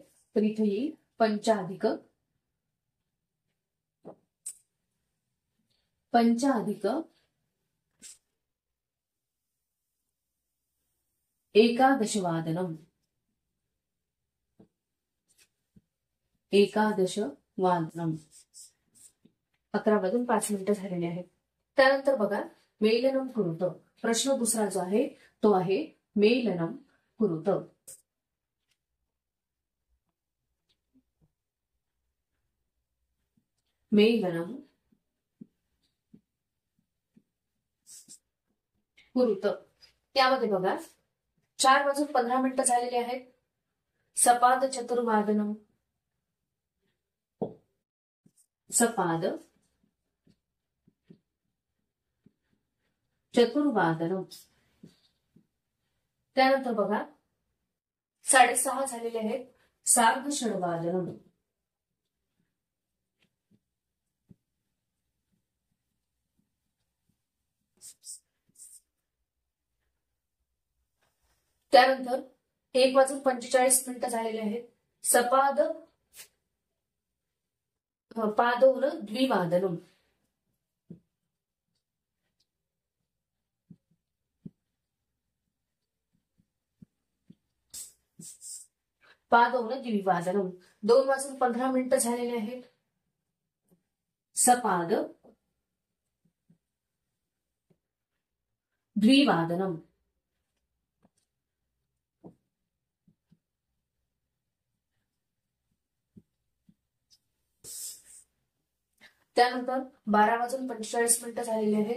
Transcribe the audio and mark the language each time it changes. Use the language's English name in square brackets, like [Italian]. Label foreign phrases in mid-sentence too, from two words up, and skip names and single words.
[Marathi] तर इथे येईल [Sanskrit] पंचाधिक एकादशवादनम. एकादशवादनम. [Marathi] 11 वाजून 5 मिनिटं झालेली आहेत. त्यानंतर बघा [Sanskrit] मेलनम कुरुत. [Marathi] प्रश्न दुसरा जो आहे तो आहे [Sanskrit] मेलनम कुरुत. मेलनम कुरुत. [Marathi] त्यामध्ये बघा 4 वाजून 15 मिनिटं झालेले आहेत. [Sanskrit] सपाद चतुर्वादनम. सपाद चतुर्वादनम. [Marathi] त्यानंतर बघा 6:30 झालेले आहेत. [Sanskrit] सार्ध षडवादनम. [Marathi] त्यानंतर 1 वाजून 45 मिनिटं झालेले आहेत. [Sanskrit] सपाद पादोन द्विवादनम. पादोन द्विवादनम. [Marathi] 2 वाजून 15 मिनिटं झालेले आहेत. [Sanskrit] सपाद द्विवादनम. [Marathi] त्यानंतर 12 वाजून 45 मिनिटं झालेले आहेत.